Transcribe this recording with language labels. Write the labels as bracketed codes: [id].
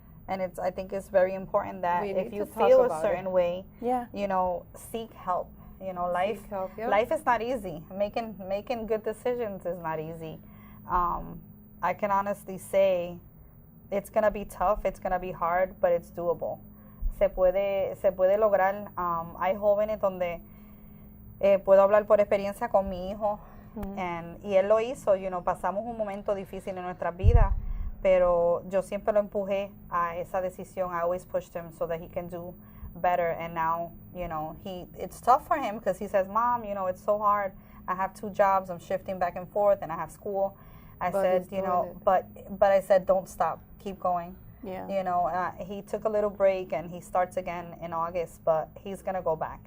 [en] And I think it's very important that if you feel a certain way, seek help. Life is not easy. Making good decisions is not easy. I can honestly say it's gonna be tough, it's gonna be hard, but it's doable. [es] Se puede lograr. Hay jóvenes donde puedo hablar por experiencia con mi hijo, y él lo hizo. Pasamos un momento difícil en nuestras vidas. Pero yo siempre lo empujé a esa decisión. [en] I always pushed him so that he can do better. And now, it's tough for him because he says, Mom, it's so hard. I have 2 jobs. I'm shifting back and forth, and I have school. But I said, don't stop. Keep going. Yeah. He took a little break, and he starts again in August, but he's going to go back.